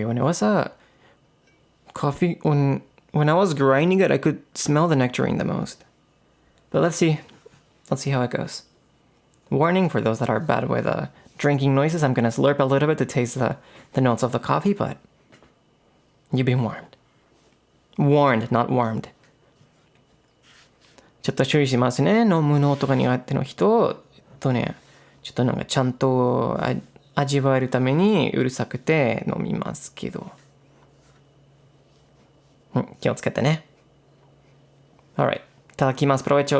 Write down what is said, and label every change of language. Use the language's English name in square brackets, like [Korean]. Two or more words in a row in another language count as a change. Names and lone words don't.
[English] When it was a coffee, when I was grinding it, I could smell the nectarine the most. But let's see how it goes. Warning for those that are bad with drinking noises, I'm gonna slurp a little bit to taste the notes of the coffee, but you've been warned. Warned, not warmed. [Japanese] ちょっと注意しますね。飲むのとか苦手の人、ちょっとなんかちゃんと味わえるためにうるさくて飲みますけど。気をつけてね。Alright. いただきます。Provecho.